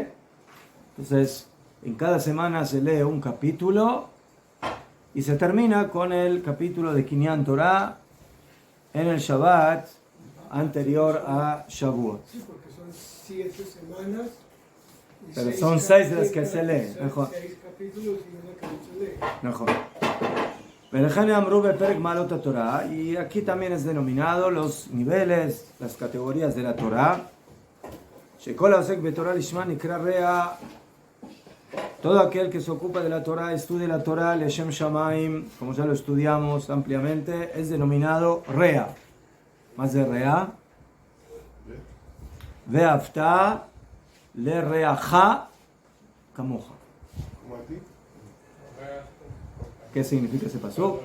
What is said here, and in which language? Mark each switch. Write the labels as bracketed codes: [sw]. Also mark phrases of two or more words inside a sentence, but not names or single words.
[es] Entonces, en cada semana se lee un capítulo y se termina con el capítulo de Kinyan Torah en el Shabbat anterior a Shavuot. Sí, porque son 7 semanas. Pero son 6 de las que se leen. 6 capítulos y una que no se lee. Mejor. [he] ולכן אמרו בפרק מעלות התורה. [es] Y aquí también es denominado los niveles, las categorías de la Torah. [he] שכל העוסק בתורה לשמה נקרא רע. [es] Todo aquel que se ocupa de la Torah, estudia la Torah, [he] לשם שמים, [es] como ya lo estudiamos ampliamente, es denominado rea. Más de [he] rea. ואהבת לרעך כמוך. [es] ¿Qué significa ese pasuk?